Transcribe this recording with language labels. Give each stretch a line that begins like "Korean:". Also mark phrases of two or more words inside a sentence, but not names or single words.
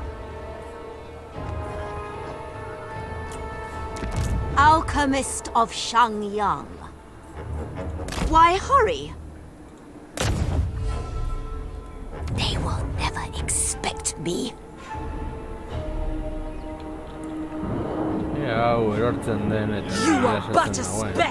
English: Alchemist of Shangyang. Why hurry? They will never expect me.
Basque: Ja, erortzen den eta
English: You
Basque: nire
English: are but a
Basque: esaten dagoen.